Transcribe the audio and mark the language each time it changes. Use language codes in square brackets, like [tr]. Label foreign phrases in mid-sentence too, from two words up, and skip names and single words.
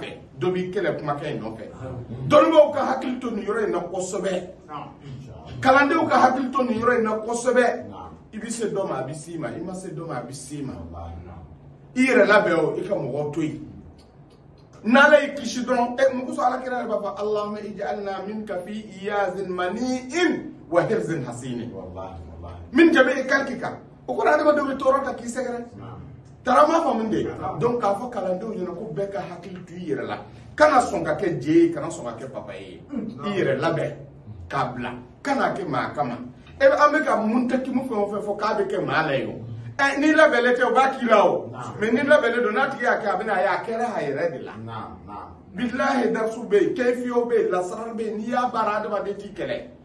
[bm] fɛ dɔ b'i kɛlɛ kumakan in nɔfɛ dɔnnibaw ka hakili to nin yɔrɔ in na kosɛbɛ kalandenw ka hakili to nin yɔrɔ in na kosɛbɛ i bɛ se dɔ ma a bɛ s'i ma i ma se dɔ ma a bɛ s'i ma i yɛrɛ labɛn o i ka mɔgɔw to yen n'ala y'i kisi dɔrɔn mɔgɔ sɔrɔ ala kira yɛrɛ b'a fɔ [ar] اللهم اجعلنا منك في عياذ مانع و حرز حصين [bm] min jabe i kalki kan o kɔrɔ adamadenw bɛ tɔɔrɔ ka k'i sɛgɛrɛ tara m'a faamu de donc k'a fɔ kalandenw ɲɛna ko bɛɛ ka hakili to i yɛrɛ la kana sɔn ka kɛ jɛ ye kana sɔn ka kɛ papaye ye i yɛrɛ labɛn k'a bila kana kɛ maa kama an bɛ ka mun takimu fɛn o fɛn fɔ k'a bɛ kɛ maa la ye o ni labɛnlen tɛ o b'a k'i la o mais ni labɛnlen don n'a tigi y'a kɛ a bɛna ye a kɛra a yɛrɛ de la bilahi darisu bɛ yen kɛfiyew bɛ yen lasarali bɛ yen n'i y'a baara adamaden t'i kɛlɛ